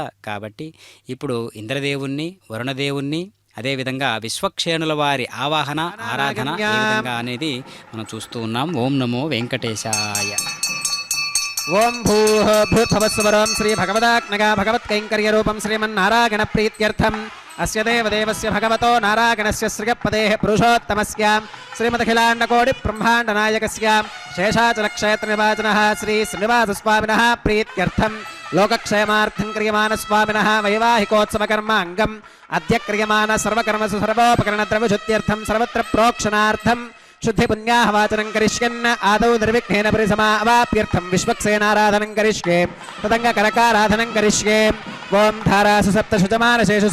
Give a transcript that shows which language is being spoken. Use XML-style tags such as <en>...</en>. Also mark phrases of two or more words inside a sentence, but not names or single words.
<te>కాబట్టి ఇప్పుడు ఇంద్రదేవుణ్ణి వరుణదేవుణ్ణి అదేవిధంగా విశ్వక్షేణుల వారి ఆవాహన ఆరాధన ఏ విధంగా అనేది మనం చూస్తూ ఉన్నాం।</te> <sa>ఓం నమో వెంకటేశాయ। ఓం భూః భూర్భువస్సువరం శ్రీ భగవదాజ్ఞగా భగవత్కైంకర్య రూపం శ్రీమన్నారాయణ ప్రీత్యర్థం अस्य देवदेवस्य भगवतो नारायणस्य श्रियपदेः पुरुषोत्तमस्य श्रीमदखिलाण्डकोटिब्रह्माण्डनायकस्य शेषाचलक्षेत्रनिवासिनः श्री श्रीनिवासस्वामिनः प्रीत्यर्थं लोकक्षेमार्थं क्रियमाणस्वामिनः वैवाहिकोत्सवकर्माङ्गम् अद्य क्रियमाण सर्वकर्मसु सर्वोपकरणद्रव्यशुद्ध्यर्थं सर्वत्र प्रोक्षणार्थं शुद्धिपुण्याहवाचनं करिष्यन् आदौ निर्विघ्नेन परिसमावाप्यर्थं विश्वक्सेनाराधनं करिष्ये तदङ्गकरकाराधनं करिष्ये ओं धारासु सप्तशुजमानशेषु</sa>